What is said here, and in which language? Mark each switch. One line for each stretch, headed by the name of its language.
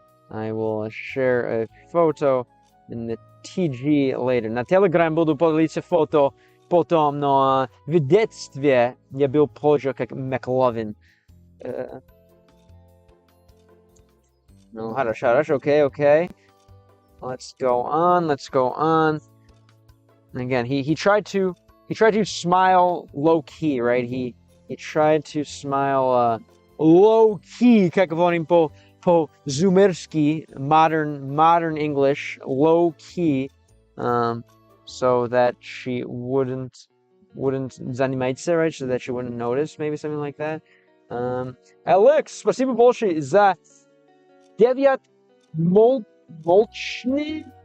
English: I will share a photo in the TG later.
Russian: На Telegram буду поделиться фото потом, но в детстве я был позже как McLovin.
English: No,
Russian: хорошо,
English: okay. Let's go on. And again, he tried to smile low key, right? He tried to smile low key,
Russian: как говорим по-зумерски,
English: modern English, low key, so that she wouldn't
Russian: заниматься,
English: right? So that she wouldn't notice, maybe something like that.
Russian: Alex, спасибо большое за 9 молчни.